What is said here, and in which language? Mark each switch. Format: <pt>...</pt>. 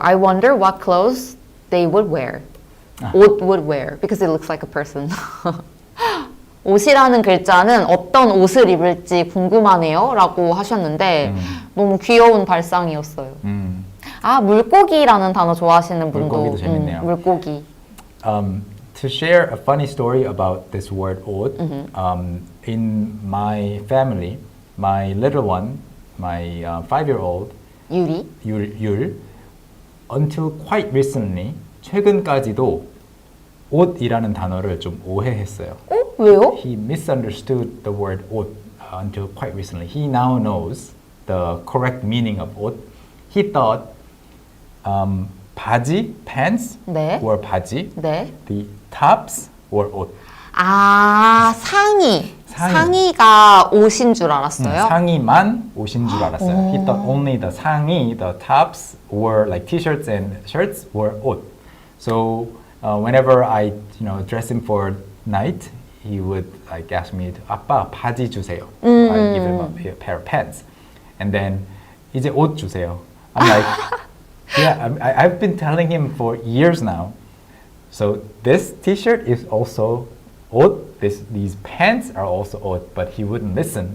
<en>I wonder what clothes they would wear. 옷 would wear. Because it looks like a person.</en> <ko>옷이라는 글자는 어떤 옷을 입을지 궁금하네요 라고 하셨는데 너무 귀여운 발상이었어요. 물고기라는 단어 좋아하시는 분도 물고기도 재밌네요. 물고기.</ko> <en>To share a funny story about this word 옷, in my family, my little one, my 5-year-old</en> <ko>유리? 율,</ko> <en>until quite recently,</en> <ko>최근까지도 옷이라는 단어를 좀 오해했어요. 왜요?</ko> <en>He misunderstood the word 옷 until quite recently. He now knows the correct meaning of 옷. He thought 바지, pants</en> <ko>네.</ko> <en>were 바지.</en> <ko>네.</ko> <en>The tops were 옷.</en> <ko>아, 상의가 옷인 줄 알았어요. 상의만 옷인 줄 알았어요.</ko> <en>He thought only the 상의, the tops were like t-shirts and shirts were 옷. So whenever I dress him for night, he would like ask me,</en> <ko>아빠 바지 주세요.</ko> <en>I give him a pair of pants. And then</en> <ko>이제 옷 주세요.</ko> <en>I'm like, yeah, I've been telling him for years now. So this t-shirt is also 옷. These pants are also 옷, but he wouldn't listen.</en>